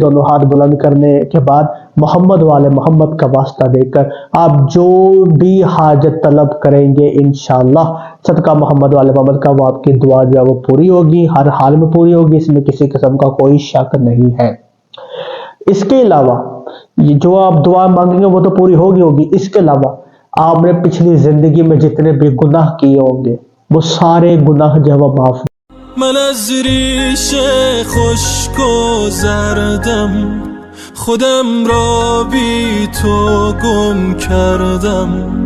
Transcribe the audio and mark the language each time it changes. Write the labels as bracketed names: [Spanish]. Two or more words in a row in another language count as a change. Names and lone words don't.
[Urdu] دونوں ہاتھ بلند کرنے کے بعد محمد والے محمد کا واسطہ دے کر آپ جو بھی حاجت طلب کریں گے انشاءاللہ صدقہ محمد والے محمد کا وہ آپ کی دعا جو ہے وہ پوری ہوگی، ہر حال میں پوری ہوگی، اس میں کسی قسم کا کوئی شک نہیں ہے۔ اس کے علاوہ جو آپ دعا مانگیں گے وہ تو پوری ہوگی۔ اس کے علاوہ آپ نے پچھلی زندگی میں جتنے بھی گناہ کیے ہوں گے وہ سارے گناہ جو ہے وہ معاف۔ [Persian] من از ریش خشک و زردم خودم را بی تو گم کردم